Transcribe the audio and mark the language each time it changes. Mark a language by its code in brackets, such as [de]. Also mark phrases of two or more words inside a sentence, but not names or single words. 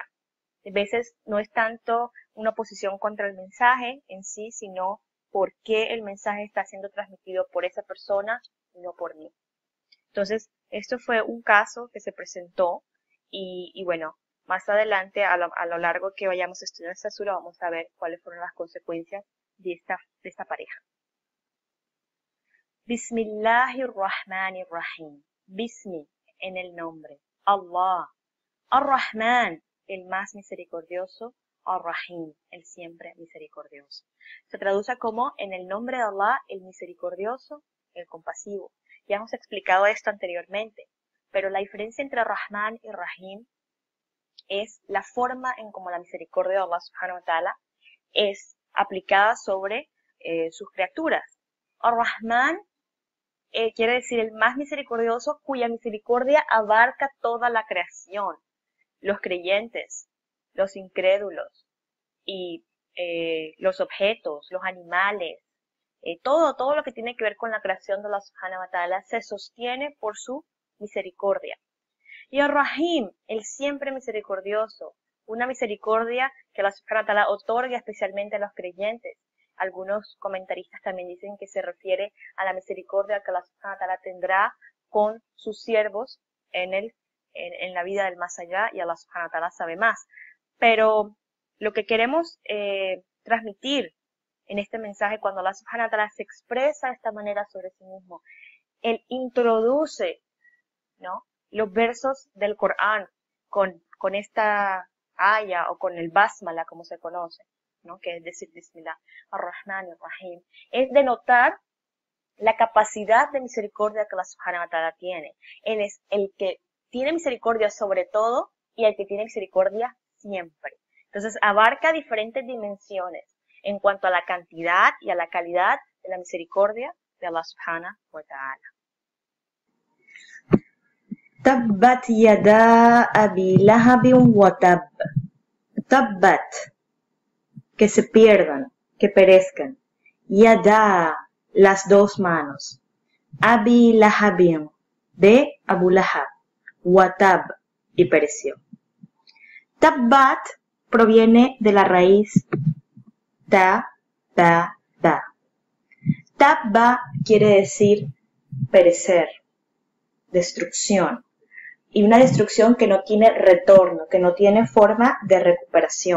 [es] A veces no es tanto una oposición contra el mensaje en sí, sino por qué el mensaje está siendo transmitido por esa persona y no por mí. Entonces, esto fue un caso que se presentó y bueno, más adelante a lo largo que vayamos a estudiar esta sura vamos a ver cuáles fueron las consecuencias de esta pareja. [ar] بسم الله الرحمن الرحيم. [es] Bismi en el nombre. Allah. Ar-Rahman, el más misericordioso. Ar-Rahim, el siempre misericordioso. Se traduce como en el nombre de Allah, el misericordioso, el compasivo. Ya hemos explicado esto anteriormente, pero la diferencia entre Rahman y Rahim es la forma en cómo la misericordia de Allah [ar] سبحانه وتعالى [es] es aplicada sobre sus criaturas. Ar-Rahman quiere decir el más misericordioso, cuya misericordia abarca toda la creación, los creyentes, los incrédulos y los objetos, los animales, todo lo que tiene que ver con la creación de Allah [ar] سبحانه وتعالى [es] se sostiene por su misericordia. Y Ar-Rahim, el siempre misericordioso, una misericordia que Allah [ar] سبحانه وتعالى [es] otorga especialmente a los creyentes. Algunos comentaristas también dicen que se refiere a la misericordia que Allah [ar] سبحانه وتعالى [es] tendrá con sus siervos en la vida del más allá, y Allah [ar] سبحانه وتعالى [es] sabe más. Pero lo que queremos transmitir en este mensaje, cuando Allah [ar] سبحانه وتعالى [es] se expresa de esta manera sobre sí mismo, Él introduce, ¿no?, los versos del Corán con esta aya o con el basmala, como se conoce, ¿no?, que es decir [ar] بسم الله، الرحمن الرحيم, [es] es denotar la capacidad de misericordia que Allah [ar] سبحانه وتعالى [es] tiene. Él es el que tiene misericordia sobre todo y el que tiene misericordia siempre. Entonces abarca diferentes dimensiones en cuanto a la cantidad y a la calidad de la misericordia de Allah [ar] سبحانه وتعالى. تبت يدا أبي لهب وتب. [es] Tabbat, que se pierdan, que perezcan. Yada, las dos manos. [ar] أبي لهب, [es] de Abu Lahab. [ar] وتب, [es] y pereció. Tabbat proviene de la raíz ta. Tabba quiere decir perecer, destrucción. Y una destrucción que no tiene retorno, que no tiene forma de recuperación.